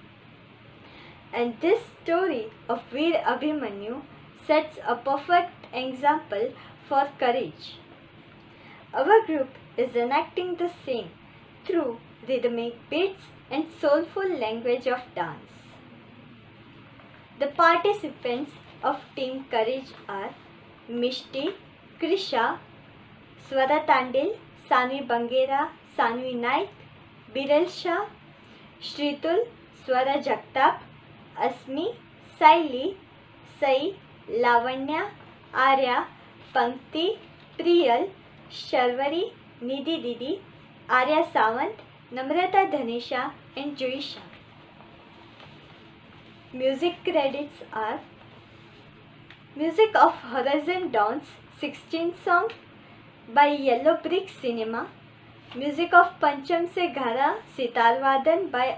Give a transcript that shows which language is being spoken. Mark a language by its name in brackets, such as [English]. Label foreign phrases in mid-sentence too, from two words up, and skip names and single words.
[English] And this story of Veer Abhimanyu sets a perfect example for courage. Our group is enacting the same through rhythmic beats and soulful language of dance. The participants of Team Courage are Mishti, Krisha, Swara Tandil, Sanvi Bangera, Sanvi Naik, Biral Shah, Shritul, Swara Jagtap, Asmi, Saili, Sai, Lavanya, Arya, Pankti, Priyal, Sharvari, Nidhi Didi, Arya Sawant, Namrata Dhanisha, and Joisha. Music credits are Music of Horizon Dawns 16 song by Yellow Brick Cinema, Music of Pancham Se Ghara Sitar Vadan by